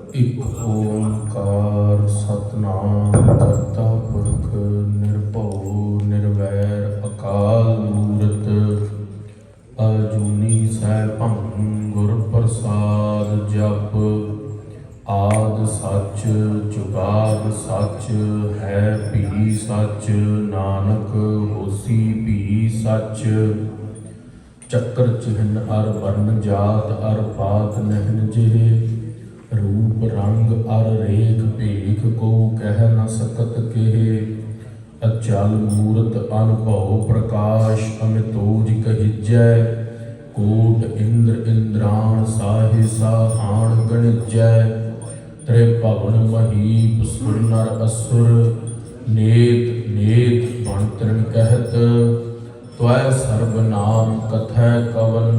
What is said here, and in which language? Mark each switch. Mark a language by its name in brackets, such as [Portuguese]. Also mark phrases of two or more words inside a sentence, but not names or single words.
[Punjabi] ਇਕ ਓੰਕਾਰ ਸਤਿਨਾਮ ਕਰਤਾ ਪੁਰਖ ਨਿਰਭਉ ਨਿਰਵੈਰ ਅਕਾਲ ਮੂਰਤ ਅਜੂਨੀ ਸੈਭੰ ਗੁਰ ਪ੍ਰਸਾਦ ਜਪ ਆਦ ਸੱਚ ਜੁਗਾਦ ਸੱਚ ਹੈ ਭੀ ਸੱਚ ਨਾਨਕ ਹੋਸੀ ਭੀ ਸੱਚ ਚੱਕਰ ਚਿਹਨ ਅਰ ਵਰਨ ਜਾਤ ਅਰ ਪਾਤ ਨਹਿਨ ਜਿਹੇ ਰੂਪ ਰੰਗ ਅਰ ਰੇਖ ਭੇਖ ਕੋ ਕਹਿ ਨ ਸਕਤ ਕਿਹ ਅਚਲ ਮੂਰਤ ਅਨਭਉ ਪ੍ਰਕਾਸ਼ ਅਮਿਤੋਜ ਕਹਿਜੈ ਕੋਟ ਇੰਦ੍ਰ ਇੰਦ੍ਰਾਣ ਸਾਹੇ ਸਾਹਾਣ ਗਣਿਜੈ ਤ੍ਰਿਭਵਣ ਮਹੀਪ ਸੁਰ ਨਰ ਅਸੁਰ ਨੇਤ ਨੇਤ ਬਣ ਤ੍ਰਿਣ ਕਹਤ ਤ੍ਵੈ ਸਰਬ ਨਾਮ ਕਥੈ ਕਵਨ